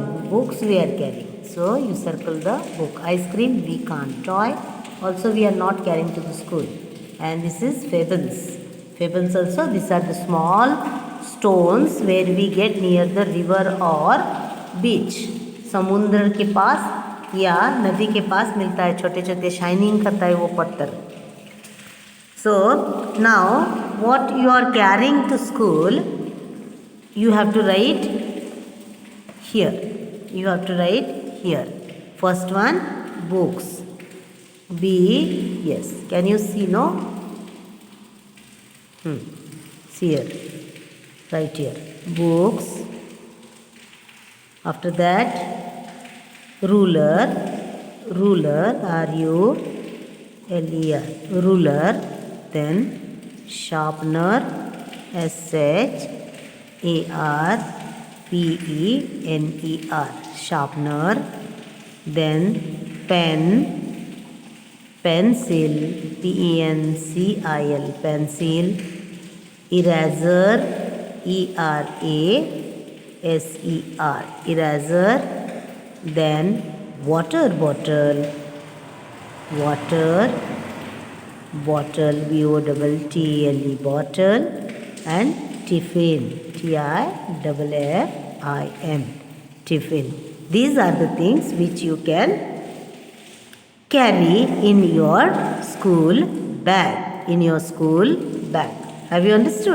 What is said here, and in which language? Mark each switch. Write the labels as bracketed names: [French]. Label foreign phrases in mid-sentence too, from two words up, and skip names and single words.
[English] Books we are carrying. So you circle the book. Ice cream we can't. Toy also we are not carrying to the school. And this is fables. Fables also these are the small stones where we get near the river or beach. [Hindi] समुद्र के पास या नदी के पास मिलता है छोटे छोटे शाइनिंग करता है वो पत्थर. [English] So now what you are carrying to school you have to write here. First one books. B. Yes. Can you see? No. See here. Right here. Books. After that ruler. R-U-L-E-R. Ruler. Then sharpener. S-H-A-R-P-E-N-E-R. Sharpener. Then pen. Pencil. P-E-N-C-I-L. Pencil. Eraser. E-R-A-S-E-R. Eraser. Then water bottle. B-O-T-T-L-E. Bottle. And tiffin. T-I-F-F-I-N. Tiffin. These are the things which you can carry in your school bag. Have you understood?